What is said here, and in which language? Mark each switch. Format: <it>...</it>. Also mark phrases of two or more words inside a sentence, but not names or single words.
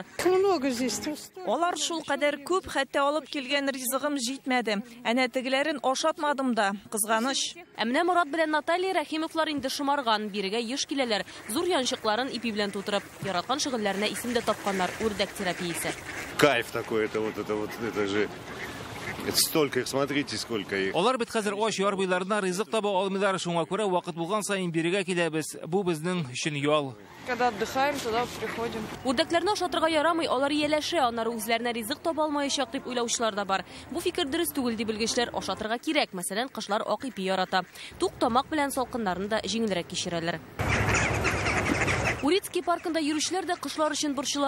<tt>Алар шул кадәр күп, хәтта алып килгән ризыгым җитмәде. Әнә тегеләрен ашатмадым да, кызганыч. Әмнә Мурат белән Наталья Рәхимовлар инде шомарган. Бирегә еш киләләр. Зур янчыкларын ипи белән тутырып, яраткан шөгыльләренә исемдә тапканнар үрдәк терапиясе.</tt> <ru>Кайф такой, это же... Это столько их, смотрите, сколько их.</ru> <tt>Алар бит хәзер ач яр буйларына ризык таба алмыйлар, шуңа күрә вакыт булган сайын бирегә киләбез. Бу безнең өчен ял.</tt> <ru>Когда отдыхаем, туда приходим.</ru> <tt>Үрдәкләрне ашатырга ярамый, алар ияләшә, аннары үзләренә ризык таба алмаячак дип уйлаучылар да бар. Бу фикер дөрес түгел дип белгечләр, ашатырга кирәк. Мәсәлән, кышлар ак ипи ярата. Тук тамак белән салкыннарны да җиңелрәк кичерәләр. Урицкий паркында йөрүчеләр дә кышлар өчен борчыла.</tt>